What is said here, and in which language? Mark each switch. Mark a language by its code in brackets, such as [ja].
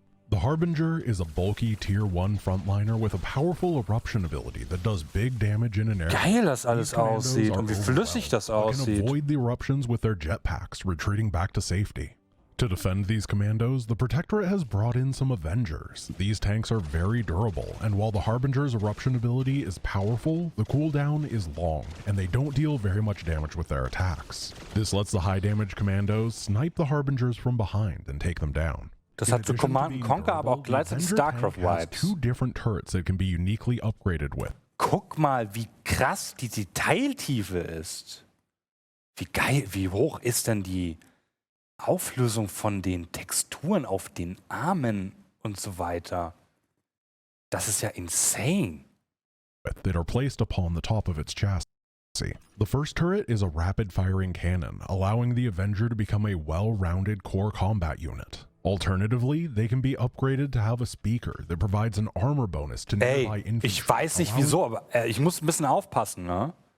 [en] The Harbinger is a bulky Tier 1 frontliner with a powerful eruption ability that does big damage in an area. [de] Geil das alles aussieht und wie flüssig das aussieht. [en] Can avoid the eruptions with their jetpacks, retreating back to safety. To defend these commandos, the Protectorate has brought in some Avengers. These tanks are very durable, and while the Harbinger's eruption ability is powerful, the cooldown is long, and they don't deal very much damage with their attacks. This lets the high damage commandos snipe the Harbingers from behind and take them down. [de] Das hat so Command & Conquer, aber auch gleichzeitig StarCraft-Vibes. [en] 2 different turrets that can be uniquely upgraded with. [de] Guck mal, wie krass die Detailtiefe ist. Wie geil, wie hoch ist denn die Auflösung von den Texturen auf den Armen und so weiter. Das ist ja insane. [en] That are placed upon the top of its chassis. The first turret is a rapid-firing cannon, allowing the Avenger to become a well-rounded core combat unit. Alternatively, they can be upgraded to have a speaker that provides an armor bonus to nearby infantry. [de] Ich weiß nicht wieso, aber ich muss ein bisschen aufpassen, ne?